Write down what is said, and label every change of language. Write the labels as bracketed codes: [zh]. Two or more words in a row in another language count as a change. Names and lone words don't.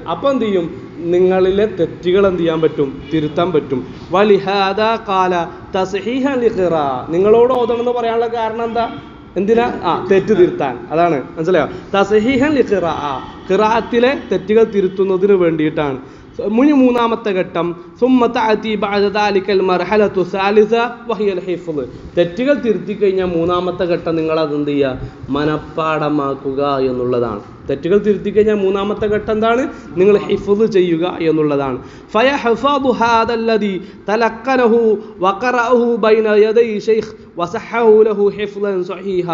[ml] അപ്പം എന്ത് ചെയ്യും, നിങ്ങളിലെ തെറ്റുകൾ എന്ത് ചെയ്യാൻ പറ്റും, തിരുത്താൻ പറ്റും. [ar] ولهذا قال تصحيحا للقراءة. [ml] നിങ്ങളോട് ഓതണം എന്ന് പറയാനുള്ള കാരണം എന്താ, എന്തിനാ, തെറ്റ് തിരുത്താൻ. അതാണ്, മനസ്സിലായോ? [ar] تصحيحا للقراءة, [ml] ഖിറാഅത്തിലെ തെറ്റുകൾ തിരുത്തുന്നതിന് വേണ്ടിയിട്ടാണ്. മൂന്നാമത്തെ ഘട്ടം [ar] ثم تأتي بعد ذلك المرحلة الثالثة وهي الحفظ. [ml] തെറ്റുകൾ തിരുത്തി കഴിഞ്ഞാൽ മൂന്നാമത്തെ ഘട്ടം നിങ്ങൾ അതെന്ത് ചെയ്യുക, മനപ്പാഠമാക്കുക എന്നുള്ളതാണ്. തെറ്റുകൾ തിരുത്തി കഴിഞ്ഞാൽ മൂന്നാമത്തെ ഘട്ടം എന്താണ്, നിങ്ങൾ ഹിഫ്ദ് ചെയ്യുക എന്നുള്ളതാണ്. [ar] فيحفظ هذا الذي تلقنه وقرأه بين يدي الشيخ وصححه له حفظا صحيحا.